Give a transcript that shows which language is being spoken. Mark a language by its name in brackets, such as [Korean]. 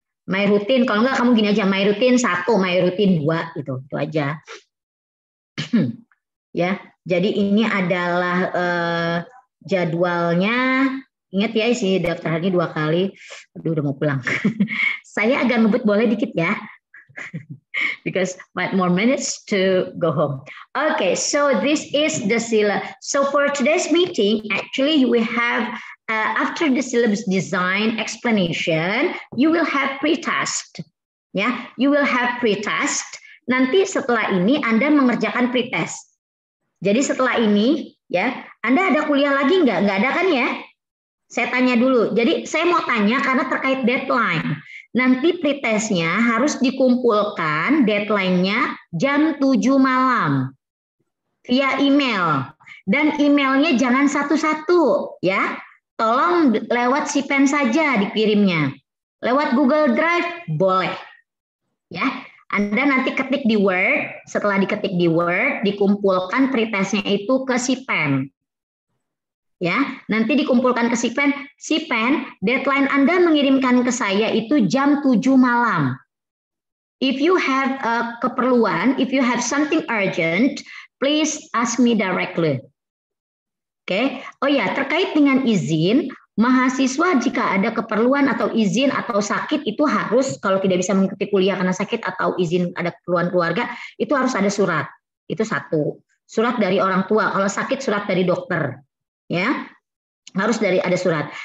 [Indonesian] My rutin, kalau enggak kamu gini aja, my rutin 1, my rutin 2 gitu. Itu aja. Ya. Jadi ini adalah jadwalnya. Ingat ya, isi daftar ini 2 kali. Aduh, udah mau pulang. Saya agak ngebut, boleh dikit ya. [English] Because 5 more minutes to go home. Okay, so this is the syllabus. So for today's meeting, actually you will have, after the syllabus design explanation, you will have pretest. Ya, you will have pretest. [Indonesian] Nanti setelah ini Anda mengerjakan pretest. Jadi setelah ini, ya, Anda ada kuliah lagi nggak? Nggak ada kan ya? Saya tanya dulu. Jadi saya mau tanya karena terkait deadline. Nanti pretestnya harus dikumpulkan deadline-nya jam 7 malam via email. Dan emailnya jangan satu-satu, ya. Tolong lewat Sipen saja dikirimnya. Lewat Google Drive boleh, ya. Anda nanti ketik di Word, setelah diketik di Word, dikumpulkan pretestnya itu ke Sipen. Ya, nanti dikumpulkan ke Sipen. Sipen, deadline Anda mengirimkan ke saya itu jam 7 malam. [English] If you have keperluan, if you have something urgent, please ask me directly. [Indonesian] Oke. Oh ya, terkait dengan izin, mahasiswa jika ada keperluan atau izin atau sakit itu harus, kalau tidak bisa mengikuti kuliah karena sakit atau izin ada keperluan keluarga, itu harus ada surat. Itu 1. Surat dari orang tua. Kalau sakit, surat dari dokter. Ya, harus ada surat.